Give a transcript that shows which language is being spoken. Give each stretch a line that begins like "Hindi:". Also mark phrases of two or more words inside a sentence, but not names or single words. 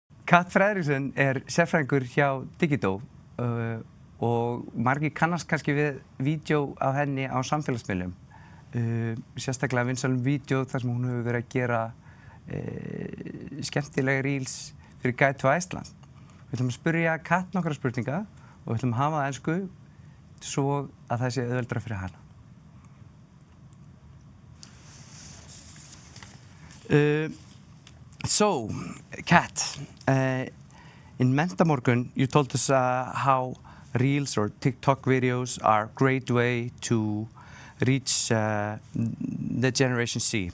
Icelandic: Frederiksen sérfræðingur hjá Digido og margir kannast kannski við vídeo af henni á samfélagsmiðlum. Sérstaklega vinsælum vídeo þar sem hún hefur verið að gera skemmtilega reels fyrir Guide to Iceland. Við ætlum að spyrja Kat nokkra spurninga og við ætlum að hafa það ensku svo að það sé auðveldara fyrir hana.
English: So, Kat, in Menntamorguns, you told us how Reels or TikTok videos are a great way to reach the Generation Z.